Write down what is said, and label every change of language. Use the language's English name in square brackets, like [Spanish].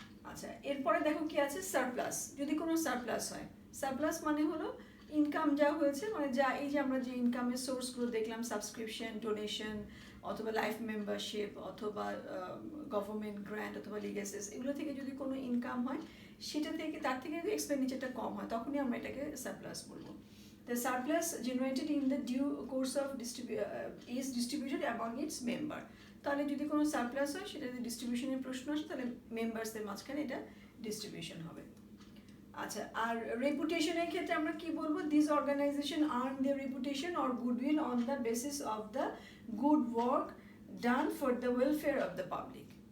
[Bangla] আচ্ছা, এরপরে দেখো কি আছে, সারপ্লাস। যদি কোনো সারপ্লাস হয়, সারপ্লাস মানে হলো ইনকাম যা হয়েছে, মানে যা এই যে আমরা যে ইনকামের সোর্সগুলো দেখলাম, সাবস্ক্রিপশন, ডোনেশন, অথবা লাইফ মেম্বারশিপ, অথবা গভর্নমেন্ট গ্র্যান্ট, অথবা লিগ্যাসিস, এগুলো থেকে যদি কোনো ইনকাম হয়, সেটা থেকে তার থেকে যদি এক্সপেন্ডিচারটা কম হয়, তখনই আমরা এটাকে সারপ্লাস বলবো। [English] The surplus generated in the due course of is distributed among its member. [Bangla] তাহলে যদি কোনো সারপ্লাস হয়, সেটা যদি ডিস্ট্রিবিউশনের প্রশ্ন আসে, তাহলে মেম্বার্সদের মাঝখানে এটা ডিস্ট্রিবিউশন হবে। আচ্ছা, আর রেপুটেশনের ক্ষেত্রে আমরা কি বলবো, [English] This organisation earn their reputation or goodwill on the basis of the good work done for the welfare of the public.